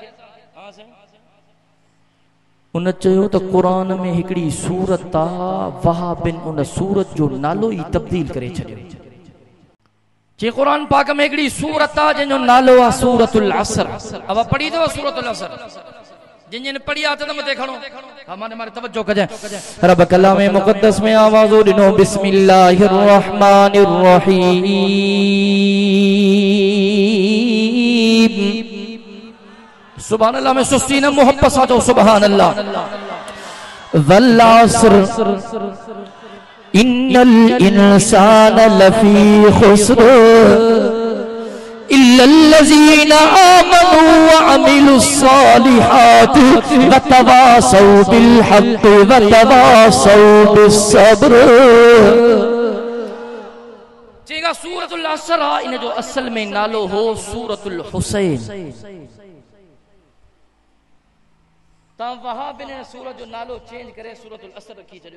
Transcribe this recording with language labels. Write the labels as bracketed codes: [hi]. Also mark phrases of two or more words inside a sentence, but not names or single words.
[sd] हा साईं, उन चयो त क़ुरान में हिकिड़ी सूरत आहे, वहाबिन उन सूरत जो नालो ई तब्दील करे छॾियो। जे क़ुरान पाक में हिकिड़ी सूरत आहे जंहिंजो नालो आहे सूरतुल असर। अब पढ़ी अथव सूरतुल असर? जिन जिन पढ़ी आहे त मथे खणो। हा माने माने तवज्जो कजां। रब कलाम मुक़द्दस में आवाज़ ॾिनो, [ar] بسم الله الرحمن الرحيم. سبحان الله [sd] में सुस्ती न, मोहब्बत सां चओ [ar] سبحان الله. والعصر إن الإنسان لفي خسر إلا الذين آمنوا وعملوا الصالحات وتواصوا بالحق وتواصوا بالصبر. [sd] जेका सूरतुल असर आहे, इन जो असल में नालो हो सूरतुल हुसैन। ता वहाबिन सूरत जो नालो चेंज करे सूरतुल असर रखी छॾियो।